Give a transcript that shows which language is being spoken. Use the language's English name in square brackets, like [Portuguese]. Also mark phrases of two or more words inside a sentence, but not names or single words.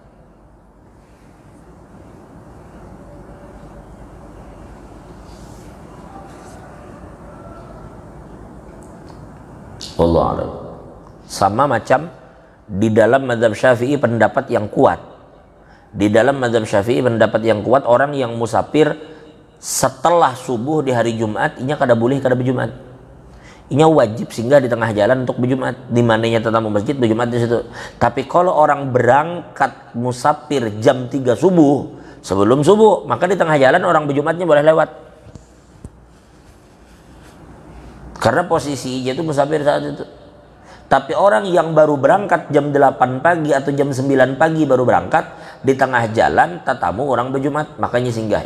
[Arabic] والله أعلم. [Indonesian] Sama macam di dalam mazhab Syafi'i pendapat yang kuat. [Banjar] Di dalam mazhab Syafi'i pendapat yang kuat, orang yang musafir setelah subuh di hari Jumat, inya kada boleh kada berjumat. Inya wajib singgah di tengah jalan untuk berjumat. Di mananya tetamu masjid berjumat di situ. [Indonesian] Tapi kalau orang berangkat musafir jam 3 subuh, sebelum subuh, maka di tengah jalan orang berjumatnya boleh lewat. Karena posisinya itu musafir saat itu. [Banjar] Tapi orang yang baru berangkat jam 8 pagi atau jam 9 pagi baru berangkat, di tengah jalan tetamu orang berjumat, makanya singgah.